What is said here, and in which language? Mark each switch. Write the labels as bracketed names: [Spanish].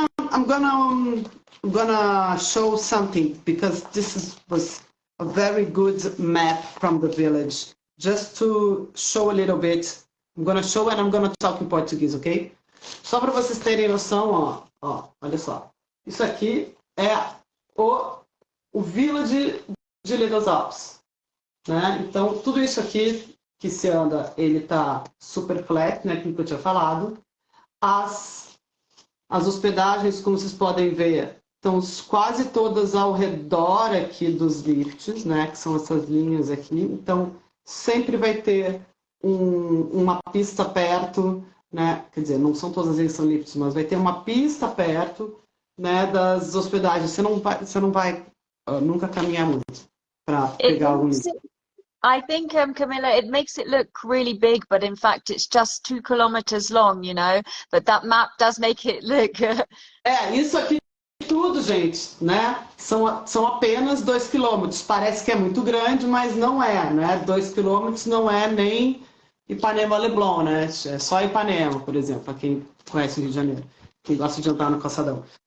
[English] I'm gonna show something because was a very good map from the village. Just to show a little bit. I'm gonna show and I'm gonna talk in Portuguese, ok? [Portuguese] Só para vocês terem noção, olha só. Isso aqui é o village de Les Alpes, né? Então, tudo isso aqui que se anda, ele tá super flat, né? Como eu tinha falado. As hospedagens, como vocês podem ver, estão quase todas ao redor aqui dos lifts, né? Que são essas linhas aqui. Então, sempre vai ter uma pista perto, né? Quer dizer, não são todas as vezes que são lifts, mas vai ter uma pista perto, né? Das hospedagens. Você não vai nunca caminhar muito para pegar algum lift. [English] I think, Camilla, it makes it look really big, but in fact it's just 2 kilometers long, you know, but that map does make it look... [Portuguese] Isso aqui tudo, gente, né? São apenas 2 quilômetros. Parece que é muito grande, mas não é, né? 2 quilômetros não é nem Ipanema-Leblon, né? É só Ipanema, por exemplo, para quem conhece o Rio de Janeiro, quem gosta de andar no calçadão.